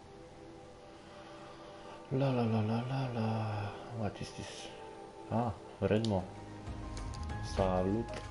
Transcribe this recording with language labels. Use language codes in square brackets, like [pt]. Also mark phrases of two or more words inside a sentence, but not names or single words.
[en] La. What is this? [ro] Ah, Redmo. Salut.